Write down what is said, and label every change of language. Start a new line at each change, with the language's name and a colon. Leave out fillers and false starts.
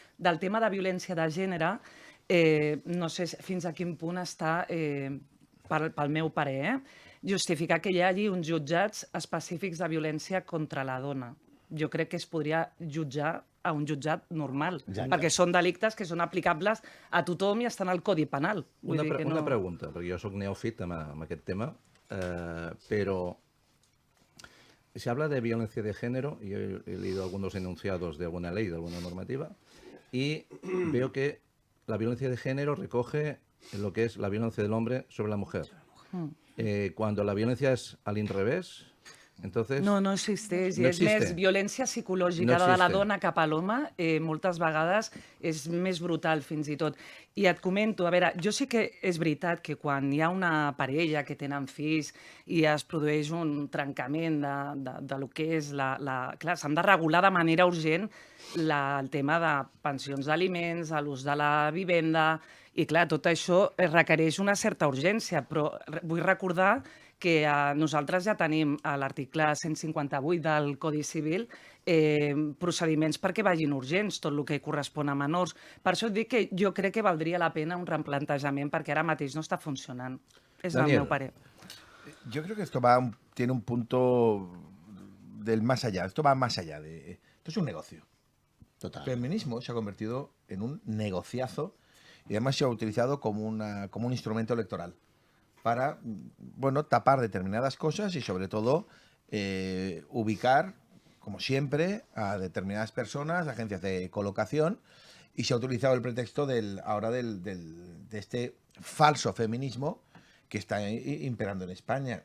Catalan: Del tema de violència de gènere, no sé fins a quin punt està, pel meu parer, justificar que hi hagi uns jutjats específics de violència contra la dona. Jo crec que es podria jutjar a un jutjat normal, perquè són delictes que són aplicables a tothom i estan al Codi Penal. Una pregunta, perquè jo soc neòfit amb aquest tema,
Spanish: pero se habla de violencia de género, y he leído algunos enunciados de alguna ley, de alguna normativa, y veo que la violencia de género recoge lo que es la violencia del hombre sobre la mujer. Cuando la violencia es al revés, entonces...
Catalan: No existeix. No és més violència psicològica de la dona cap a l'home, moltes vegades és més brutal fins i tot. I et comento, a veure, jo sí que és veritat que quan hi ha una parella que tenen fills i es produeix un trencament de lo que és clar, s'han de regular de manera urgent el tema de pensions d'aliments, l'ús de la vivenda, i clar, tot això requereix una certa urgència, però vull recordar que nosaltres ja tenim a l'article 158 del Codi Civil procediments perquè vagin urgents, tot el que correspon a menors. Per això et dic que jo crec que valdria la pena un replantejament perquè ara mateix no està funcionant. És el meu parer.
Spanish: Yo creo que esto tiene un punto del más allá. Esto va más allá. Esto es un negocio. Total. El feminismo se ha convertido en un negociazo y además se ha utilizado como un instrumento electoral para, bueno, tapar determinadas cosas y sobre todo ubicar, como siempre, a determinadas personas, agencias de colocación, y se ha utilizado el pretexto de este falso feminismo que está imperando en España.